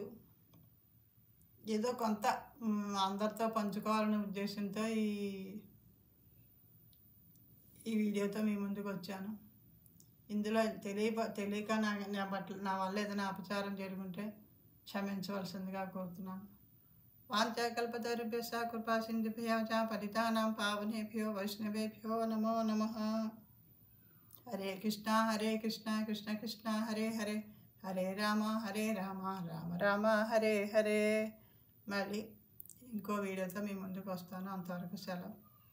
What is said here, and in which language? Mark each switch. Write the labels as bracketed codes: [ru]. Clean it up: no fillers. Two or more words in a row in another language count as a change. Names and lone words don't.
[te] ఏదో కొంత అందరితో పంచుకోవాలనే ఉద్దేశంతో ఈ వీడియోతో మీ ముందుకు వచ్చాను. ఇందులో తెలియక నా వల్ల ఏదైనా అపచారం జరుగుంటే క్షమించవలసిందిగా కోరుతున్నాను. [sa] వాంఛాకల్పతరుభ్యశ్చ కృపా సింధుభ్యో చ పతితానాం పావనేభ్యో వైష్ణవేభ్యో నమో నమః. హరే కృష్ణ కృష్ణ కృష్ణ హరే హరే, హరే రామ రామ రామ హరే హరే. [te] మళ్ళీ ఇంకో వీడియోతో మీ ముందుకు వస్తాను. అంతవరకు సెలవు.